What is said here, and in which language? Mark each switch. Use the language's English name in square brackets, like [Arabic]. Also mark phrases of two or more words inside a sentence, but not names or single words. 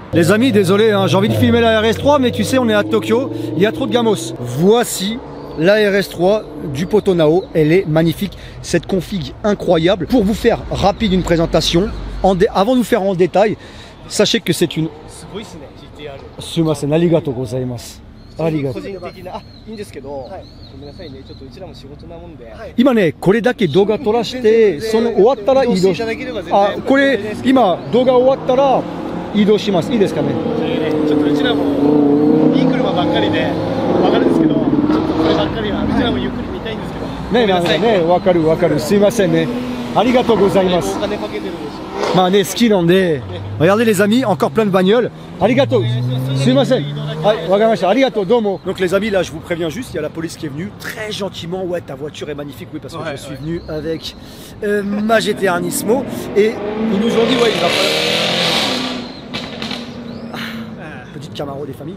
[French] Les amis, désolé, hein, j'ai envie de filmer la RS3, mais tu sais, on est à Tokyo, il y a trop de gamos. Voici la RS3 du poteau Nao, elle est magnifique, cette config incroyable. Pour vous faire rapide une présentation, avant de vous faire en détail, sachez que c'est une... [Japanese] すみません、ありがとうございます. Arigatou. 今ね、これだけ動画撮らして、その終わったら移動し、あ、これ今動画終わったら移動します。いいですかね。ちょっとうちらもいい車ばっかりでわかるんですけど、ちょっとこればっかりはうちらもゆっくり見たいんですけど。ね、わかるわかる。すいませんね。ありがとうございます。まあね、好きなんで。 [French] Regardez les amis, encore plein de bagnoles. Arigato. Sumimasen. Donc les amis, là je vous préviens juste, il y a la police qui est venue très gentiment. Ouais, ta voiture est magnifique, oui, parce que je suis venu avec ma GT Nismo et ils nous ont dit ouais, il va falloir... Petite Camaro des familles.